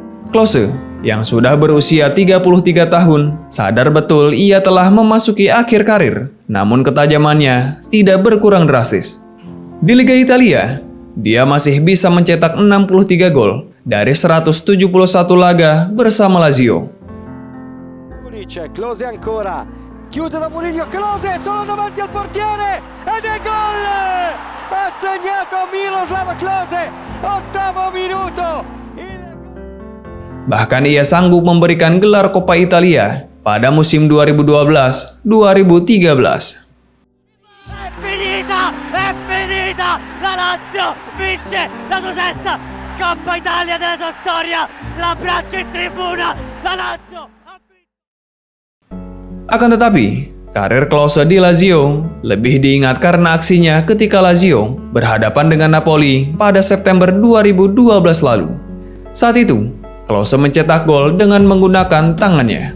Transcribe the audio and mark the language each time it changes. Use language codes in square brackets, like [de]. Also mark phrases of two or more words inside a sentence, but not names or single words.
[id] Klose, yang sudah berusia 33 tahun, sadar betul ia telah memasuki akhir karir, namun ketajamannya tidak berkurang drastis. Di Liga Italia, dia masih bisa mencetak 63 gol dari 171 laga bersama Lazio. [it] Klose ancora, chiuso da Mourinho, Klose solo davanti al portiere ed è gol! Ha segnato Miroslav Klose, 8 minuto! [id] Bahkan ia sanggup memberikan gelar Coppa Italia pada musim 2012-2013. [it] È finita! La Lazio vince la sua sesta Coppa Italia della sua storia! L'abbraccio in tribuna, la Lazio! [id] Akan tetapi, karir Klose di Lazio lebih diingat karena aksinya ketika Lazio berhadapan dengan Napoli pada September 2012 lalu. Saat itu, Klose mencetak gol dengan menggunakan tangannya.